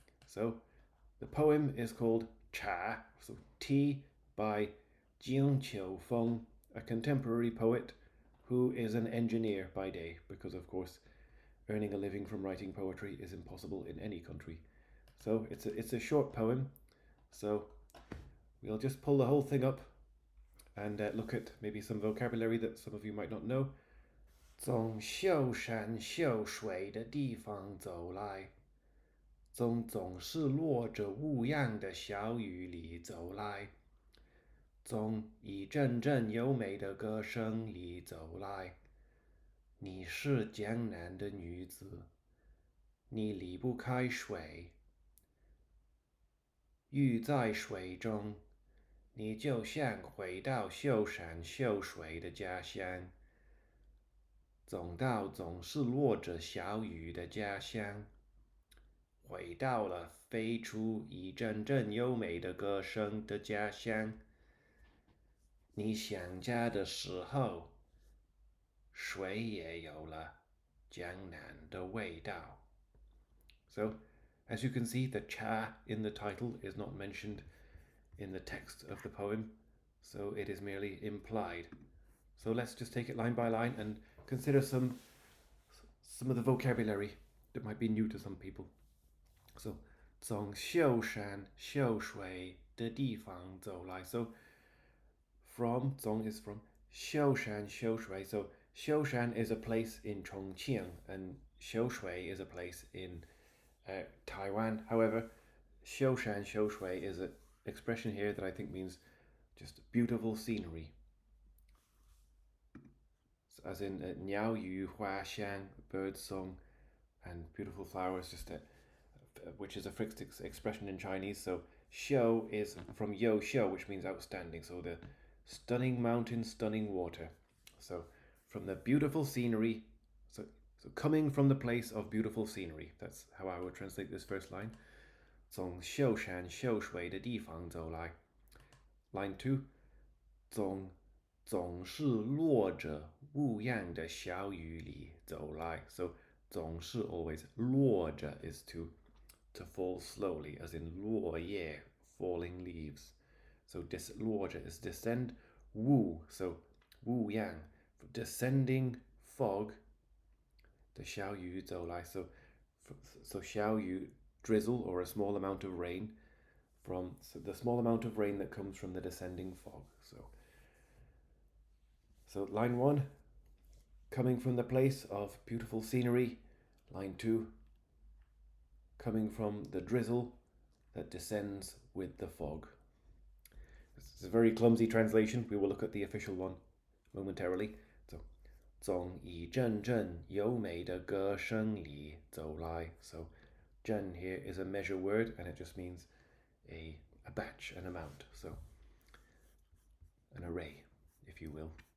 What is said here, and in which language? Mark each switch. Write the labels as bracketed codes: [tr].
[en] So the poem is called Cha, so Tea by Jing Qiufeng, a contemporary poet who is an engineer by day, because of course earning a living from writing poetry is impossible in any country. So it's a short poem, so we'll just pull the whole thing up and look at maybe some vocabulary that some of you might not know. [zh] 从秀山秀水的地方走来，总是落着雾样的小雨里走来，从一阵阵优美的歌声里走来。你是江南的女子，你离不开水，浴在水中，你就像回到秀山秀水的家乡，总是落着小雨的家乡，回到了飞出一阵阵优美的歌声的家乡。你想家的时候，水也有了江南的味道。 [en] So, as you can see, the cha in the title is not mentioned in the text of the poem, so it is merely implied. So let's just take it line by line and consider some of the vocabulary that might be new to some people. [zh] So, 从秀山秀水的地方走来. [en] So, from, 从 is from 秀山秀水. So, 秀山 is a place in Chongqing and 秀水 is a place in Taiwan. However, 秀山秀水 is an expression here that I think means just beautiful scenery. As in 鸟语花香, bird song, and beautiful flowers, which is a fixed expression in Chinese. So, 秀 is from yo shou, which means outstanding. So, the stunning mountain, stunning water. So, from the beautiful scenery, so coming from the place of beautiful scenery. That's how I would translate this first line. [zh] 从秀山秀水的地方走来. [en] Line 2. [zh] 总是落着雾样的小雨里走来. [en] So 总是 always 落着 is to fall slowly, as in 落叶 falling leaves. So 落着 is descend. Wu, so 雾样 descending fog. [zh] 的小雨走来. [en] So 小雨 drizzle or a small amount of rain from the small amount of rain that comes from the descending fog. So line 1, coming from the place of beautiful scenery. Line 2, coming from the drizzle that descends with the fog. This is a very clumsy translation. We will look at the official one momentarily. [zh] So, 从一阵阵优美的歌声里走来. [en] So, 阵 here is a measure word and it just means a batch, an amount. So, an array, if you will.